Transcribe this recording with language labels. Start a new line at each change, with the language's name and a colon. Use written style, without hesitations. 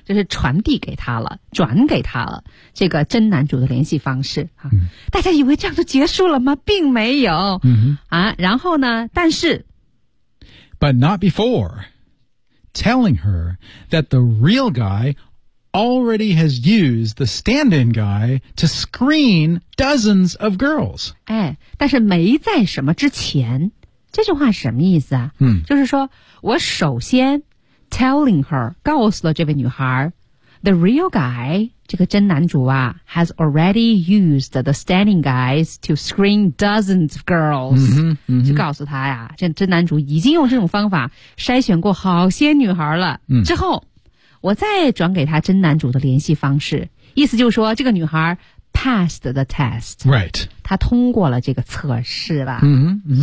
Chinese: 就是传递给他了转给他了这个真男主的联系方式、大家以为这样就结束了吗并没有、然后呢但是
English: But not before telling her that the real guy already has used the stand-in guy to screen dozens of girls、
Chinese: 但是没在什么之前这句话是什么意思啊、就是说我首先
English: telling her
Chinese: 告诉了这位女孩
English: The real guy,
Chinese: 这个真男主啊
English: has already used the standing guys to screen dozens of girls. 嗯哼，
Chinese: 就告诉他呀，这真男主已经用这种方法筛选过好些女孩了。嗯，之后我再转给他真男主的联系方式，意思就是说这个女孩
English: passed the test. Right.
Chinese: 他通过了这个测试了。嗯、mm-hmm, mm-hmm.